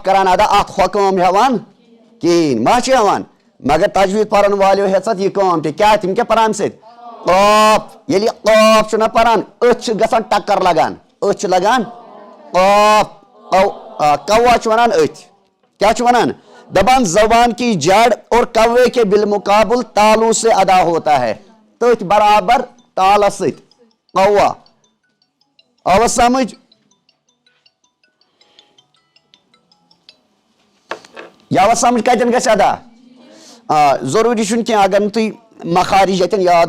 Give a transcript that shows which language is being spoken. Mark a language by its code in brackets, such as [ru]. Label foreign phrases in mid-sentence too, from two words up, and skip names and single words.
[ks] کران ادا اتھ ہۄ کٲم ہٮ۪وان کِہیٖنۍ ما چھِ ہٮ۪وان مگر تجویٖد پرن والیو ہیٚژ اتھ یہِ کٲم تہِ کیٛاہ تِم کیٛاہ پران سۭتۍ قاف ییٚلہِ یہِ قاف چھُنہ پران أتھۍ چھِ گژھان ٹکر لگان أتھۍ چھِ لگان قاف کوا چھُ ونان أتھۍ کیٛاہ چھُ ونان دپان [ur] زبان کی جڑ اور کوے کے بالمقابل تالو سے ادا ہوتا ہے [ks] تٔتھۍ برابر تالس سۭتۍ کوا آوا سمجھ یہِ آوا سمجھ کتٮ۪ن گژھِ ادا ضروٗری چھُنہٕ کینٛہہ اگر نہٕ تُہۍ مخارج ییٚتٮ۪ن یاد